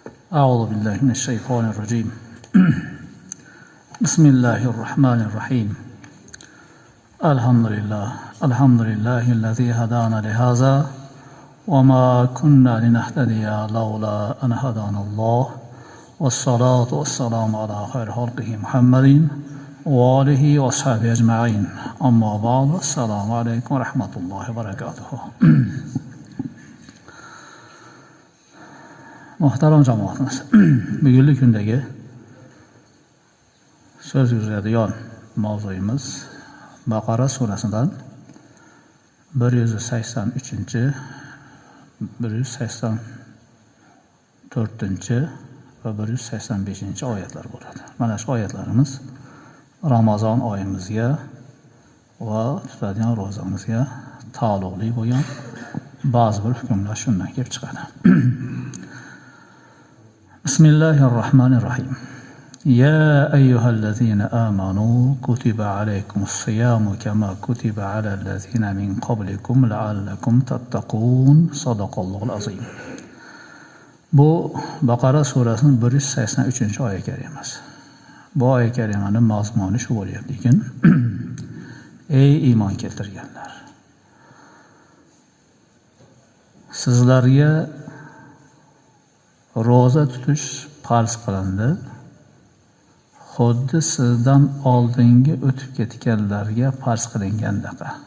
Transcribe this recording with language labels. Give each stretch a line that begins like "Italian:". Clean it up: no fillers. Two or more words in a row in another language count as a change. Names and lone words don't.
Arabic: أعوذ بالله من الشيطان الرجيم بسم الله الرحمن الرحيم الحمد لله الذي هدانا لهذا وما كنا لنهتدي لولا أن هدانا الله والصلاة والسلام على خير خلقه محمد وآله وأصحابه أجمعين أما بعد السلام عليكم ورحمة الله وبركاته.
Uzbek: Muhtaram jamoatimiz, bugungi kundagi so'z yuradigan mavzuyimiz Baqara surasidan 183, 184 va 185 oyatlar bo'ladi. Mana shu oyatlarimiz Ramazon oyimizga va tutadigan ro'zamizga taalluqli bo'lgan ba'zi bir hukmlar shundan kelib chiqadi.
Arabic: بسم الله الرحمن الرحيم يا أيها الذين آمنوا كتب عليكم الصيام كما كتب على الذين من قبلكم لعلكم تتقون صدق الله العظيم.
Uzbek: Bu Baqara surasining 183 karimasi. Bu oyat karimaning mazmuni shu bo'lyapti ekan. Ey iymon keltirganlar, sizlarga ro'za tutish farz qilindi, xuddi sizdan oldingi o'tib ketganlarga farz qilingandaqa.